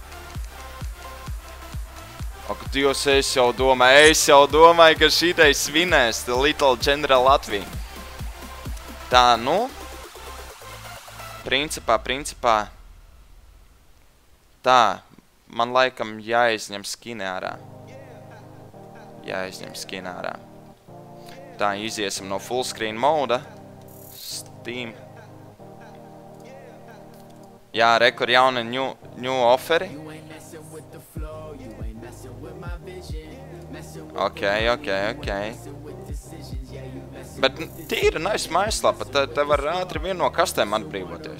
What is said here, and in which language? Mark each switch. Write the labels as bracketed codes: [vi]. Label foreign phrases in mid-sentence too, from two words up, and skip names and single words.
[lv] Ak, Dievs, es jau domāju, ka šitais svinēs Little General Latvija. Tā, nu. Principā. Tā, man laikam jāizņem skini ārā. Tā, iziesim no [en] full screen [lv] moda. Steam. Jā, rekur jauna [en] new offeri. [lv] Ok. Bet tīra nice maislapa, te var ātri vien no kastēm atbrīvoties.